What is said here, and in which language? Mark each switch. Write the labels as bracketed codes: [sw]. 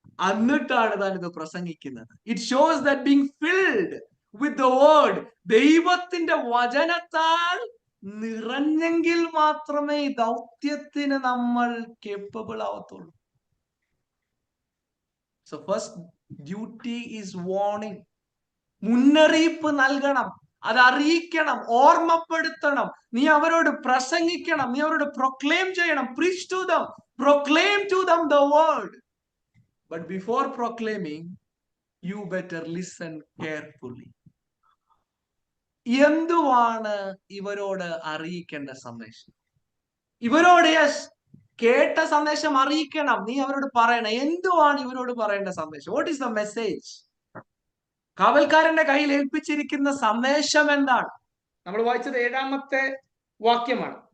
[ml] എന്നിട്ടാണ് താൻ ഇത് പ്രസംഗിക്കുന്നത്. [en] it shows that being filled with the word, [ml] ദൈവത്തിന്റെ വചനത്താൽ നിറഞ്ഞെങ്കിൽ മാത്രമേ ഈ ദൗത്യത്തിന് നമ്മൾ capable ആവത്തുള്ളൂ. [en] So first duty is warning. [ml] മുന്നറിയിപ്പ് നൽകണം, അത് അറിയിക്കണം, ഓർമ്മപ്പെടുത്തണം. നീ അവരോട് പ്രസംഗിക്കണം, നീ അവരോട് പ്രൊക്ലെയിം ചെയ്യണം. [en] Preach to them, proclaim to them the word. But before proclaiming, you better listen carefully. [ml] എന്തുവാണ് ഇവരോട് അറിയിക്കേണ്ട സന്ദേശം? ഇവരോട് കേട്ട സന്ദേശം അറിയിക്കണം. നീ അവരോട് പറയണം എന്തുവാണ് ഇവരോട് പറയേണ്ട സന്ദേശം. [en] What is the message? [ml] കാവൽക്കാരന്റെ കയ്യിൽ ഏൽപ്പിച്ചിരിക്കുന്ന സന്ദേശം എന്താണ്? നമ്മൾ വായിച്ചത് 7-ാമത്തെ വാക്യമാണ്.